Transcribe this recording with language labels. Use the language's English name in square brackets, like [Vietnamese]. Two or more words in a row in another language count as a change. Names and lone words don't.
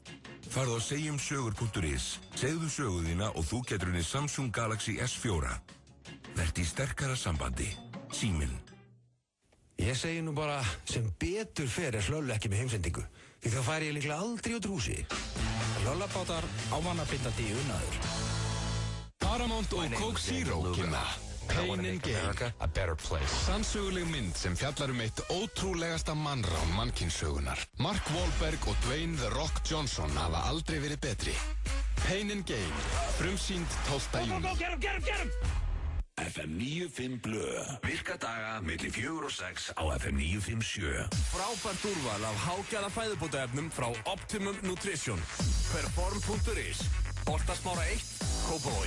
[Icelandic] Farðu á segjumsögur.is, segðu sögu þína og þú getur unnið Samsung Galaxy S4. Vertu í sterkara sambandi. Síminn. Ég segi nú bara, sem betur fer Hlöll ekki með heimsendingu, því þá færi ég líklega aldrei út úr húsi. Jollabátar ávannabindandi unaður. Paramount og Coke Zero kynna Pain and Gain, [English] a better place. [Icelandic] Sannsöguleg mynd sem fjallar eitt ótrúlegasta mannrán mannkynssögunar. Mark Wahlberg og Dwayne The Rock Johnson hafa aldrei verið betri. Pain and Gain, frumsýnd 12. júní. [English] Get him! [Icelandic] FM 95 Blö. Virka daga milli 4 og 6 á FM 957. Frábært úrval af hágæða fæðubótaefnum frá Optimum Nutrition. Perform.is, Holtasmára 1, Kópavogi.